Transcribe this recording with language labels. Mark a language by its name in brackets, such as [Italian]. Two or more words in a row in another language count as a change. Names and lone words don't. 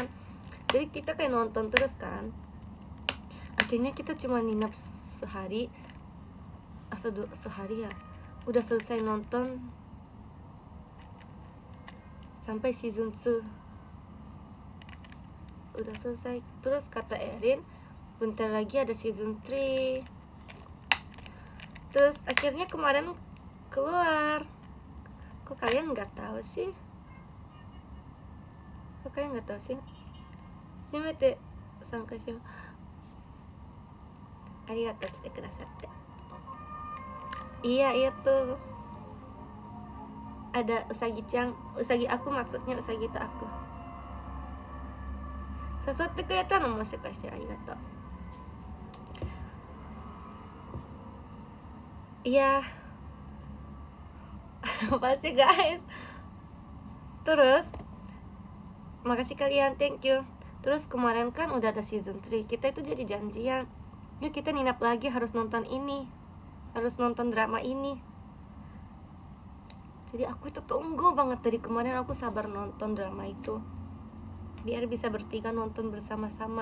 [Indonesian] Jadi kita kayak nonton terus kan. Akhirnya kita cuma nginep sehari atau sehari ya, udah selesai nonton sampai season 2 udah selesai. Terus kata Erin bentar lagi ada season 3. Terus akhirnya kemarin keluar. Kok kalian nggak tahu sih? kakaknya nggak tahu sih. [Japanese] Shimete参加しよう。ありがとう、来てくださって。 [Indonesian] Iya itu ada usagi-chan, usagi aku maksudnya usagi itu aku. [Japanese] 誘ってくれたのもしかしてありがとう。Iya. [Indonesian] Apa sih guys? Terus makasih kalian, [English] thank you. [Indonesian] Terus kemarin kan udah ada season 3. Kita itu jadi janjian, yuk kita ninap lagi, harus nonton ini, harus nonton drama ini. Jadi aku itu tunggu banget dari kemarin, aku sabar nonton drama itu biar bisa bertiga nonton bersama-sama.